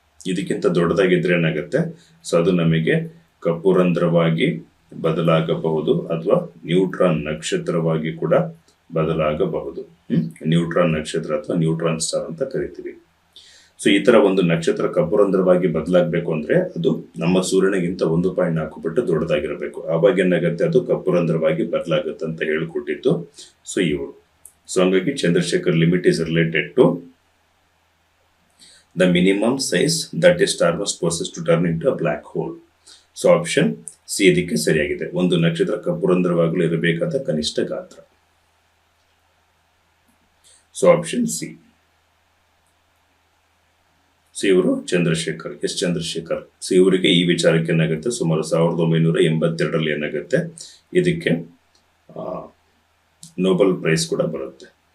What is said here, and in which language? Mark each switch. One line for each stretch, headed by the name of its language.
Kannada: ಇದಕ್ಕಿಂತ ದೊಡ್ಡದಾಗಿದ್ರೆ ಏನಾಗುತ್ತೆ, ಸೊ ಅದು ನಮಗೆ ಕಪ್ಪು ರಂಧ್ರವಾಗಿ ಬದಲಾಗಬಹುದು ಅಥವಾ ನ್ಯೂಟ್ರಾನ್ ನಕ್ಷತ್ರವಾಗಿ ಕೂಡ ಬದಲಾಗಬಹುದು. ನ್ಯೂಟ್ರಾನ್ ನಕ್ಷತ್ರ ಅಥವಾ ನ್ಯೂಟ್ರಾನ್ ಸ್ಟಾರ್ ಅಂತ ಕರಿತೀವಿ. ಸೊ ಈ ತರ ಒಂದು ನಕ್ಷತ್ರ ಕಪ್ಪು ರಂಧ್ರವಾಗಿ ಬದಲಾಗಬೇಕು ಅಂದ್ರೆ ಅದು ನಮ್ಮ ಸೂರ್ಯನಿಗಿಂತ 1.4 ಪಟ್ಟು ದೊಡ್ಡದಾಗಿರಬೇಕು. ಆವಾಗ ಏನಾಗುತ್ತೆ, ಅದು ಕಪ್ಪು ರಂಧ್ರವಾಗಿ ಬದಲಾಗುತ್ತೆ ಅಂತ ಹೇಳಿಕೊಟ್ಟಿದ್ದು ಸೊ ಇವರು.
English: So ಹಂಗಾಗಿ Chandrasekhar limit is related to the minimum size that a star must possess to turn into a black hole.
Kannada: So option C ಇದಕ್ಕೆ ಸರಿಯಾಗಿದೆ. ಒಂದು ನಕ್ಷತ್ರ ಕಪ್ಪು ರಂಧ್ರವಾಗಲು ಇರಬೇಕಾದ ಕನಿಷ್ಠ ಗಾತ್ರ. So option C. ಸೊ ಇವರು ಚಂದ್ರಶೇಖರ್, ಎಸ್ ಚಂದ್ರಶೇಖರ್. ಸೊ ಇವರಿಗೆ ಈ ವಿಚಾರಕ್ಕೆ ಏನಾಗುತ್ತೆ, ಸುಮಾರು 1982 ಏನಾಗುತ್ತೆ ಇದಕ್ಕೆ ನೋಬೆಲ್ ಪ್ರೈಸ್ ಕೂಡ ಬರುತ್ತೆ.